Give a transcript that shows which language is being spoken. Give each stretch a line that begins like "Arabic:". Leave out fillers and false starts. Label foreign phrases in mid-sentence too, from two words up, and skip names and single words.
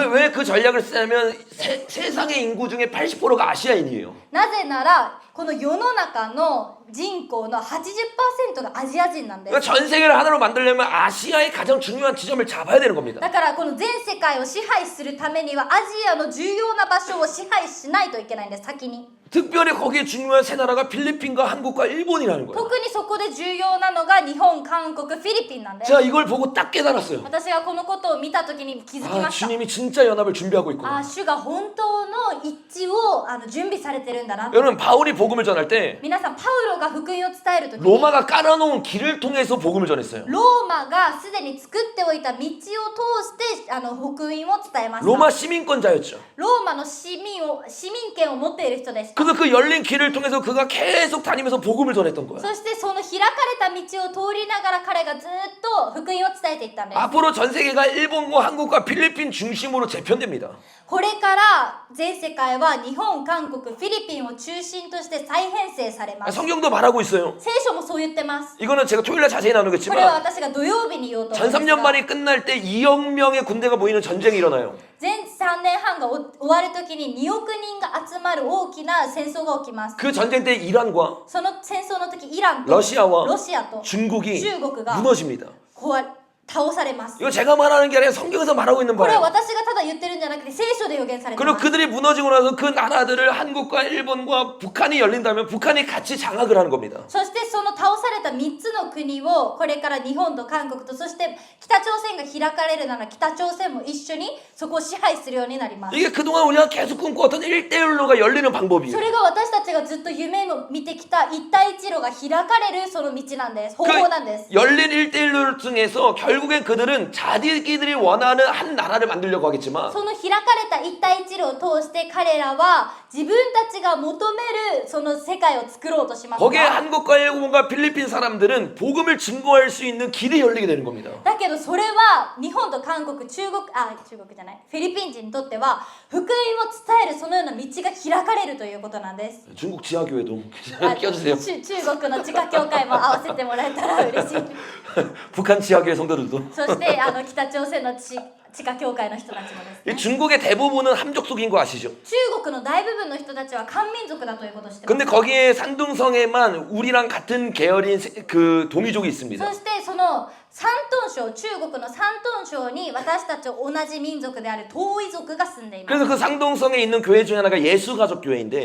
Korean: 왜 그 전략을 쓰냐면 세상의 인구 중에 80%가 아시아인이에요.
Japanese: なぜならこの世の中の人口の 80% がアジア人なんです。
Korean: 그러니까 전 세계를 하나로 만들려면 아시아의 가장 중요한 지점을 잡아야 되는 겁니다.
Japanese: だからこの全世界を支配するためにはアジアの重要な場所を支配しないといけないんです。先に
Korean: 특별히 거기에 중요한 세 나라가 필리핀과 한국과 일본이라는 거예요.
Japanese: 特にそこで重要なのが日本、韓国、フィリピンなんです。
Korean: 제가 이걸 보고 딱 깨달았어요.
Japanese: 私がこのことを見たときに気づき
Korean: 아,
Japanese: ました。
Korean: 주님이 진짜 연합을 준비하고 있구나.
Japanese: 主が本当の一致を準備されてるんだなと。
Korean: 여러분 바울이 복음을 전할 때
Japanese: 皆さん、パウロが福音を伝えるときに
Korean: 로마가 깔아놓은 길을 통해서 복음을 전했어요.
Japanese: ローマがすでに作っておいた道を通して福音を伝えました。
Korean: 로마 시민권자였죠.
Japanese: ローマの市民権を持っている人でした。
Korean: 그래서 그 열린 길을 통해서 그가 계속 다니면서 복음을 전했던 거야.
Japanese: そしてその開かれた道を通りながら彼がずっと福音を伝えていったんです。
Korean: 앞으로 전 세계가 일본과 한국과 필리핀 중심으로 재편됩니다.
Japanese: これから全世界は日本、韓国、フィリピンを中心として再編成されます。
Korean: 성경도 말하고 있어요.
Japanese: 聖書もそう言ってます。
Korean: 이거는 제가 토요일날 자세히
Japanese: これは
Korean: 나누겠지만
Japanese: 私が土曜日に言おうと思い
Korean: 전
Japanese: ます
Korean: 3년
Japanese: が、
Korean: 만이 끝날 때 2억 명의 군대가 모이는 전쟁이 일어나요.
Japanese: 全3年半が終わるときに2億人が集まる大きな戦争が起きます。
Korean: 그 전쟁 때 이란과
Japanese: その戦争の時、イランと
Korean: 러시아와
Japanese: ロシアと
Korean: 중국이
Japanese: 中国が
Korean: 무너집니다.
Japanese: 倒されます。
Korean: 이거 제가 말하는 게 아니라 성경에서 말하고 있는
Japanese: これは
Korean: 바예요.
Japanese: 私がただ言ってるんじゃなくて聖書で予言されてい
Korean: 그리고
Japanese: ます。
Korean: 그들이 무너지고 나서 그 나라들을 한국과 일본과 북한이 열린다면 북한이 같이 장악을 하는 겁니다.
Japanese: そしてその倒された3つの国をこれから日本と韓国とそして北朝鮮が開かれるなら北朝鮮も一緒にそこを支配するようになります。
Korean: 이게 그동안 우리가 계속 꿈꿔왔던 1대1로가 열리는 방법이에요.
Japanese: それが私たちがずっと夢を見てきた一帯一路が開かれるその道なんです。方法なんです。
Korean: 열린 1대1로 중에서 결국엔 그들은 자기들이 원하는 한 나라를 만들려고 하겠지만
Japanese: その開かれた一帯一路を通して彼らは自分たちが求めるその世界を作ろうとします
Korean: 거기에
Japanese: が
Korean: 한국과 일본과 필리핀 사람들은 복음을 증거할 수 있는 길이 열리게 되는 겁니다.
Japanese: だけどそれは日本と韓国中国じゃないフィリピン人にとっては福音を伝えるそのような道が開かれるということなんです
Korean: 중국 지하교회도
Japanese: あ
Korean: 껴주세요.
Japanese: 中国の地下教会も合わせてもらえたら嬉しい
Korean: 북한 지하교회 성도들도.
Japanese: そして北朝鮮の地下教会の人たちもです
Korean: 이
Japanese: ね
Korean: 중국의 대부분은 함족속인 거 아시죠?
Japanese: 中国の大部分の人たちは漢民族だということを知ってます
Korean: 근데 거기에 산둥성에만 우리랑 같은 계열인 그 동이족이 있습니다.
Japanese: そしてその山東省中国の山東省に私たちと同じ民族である東夷族が住んでいます
Korean: 그래서 그 상동성에 있는 교회 중에 하나가 예수가족교회인데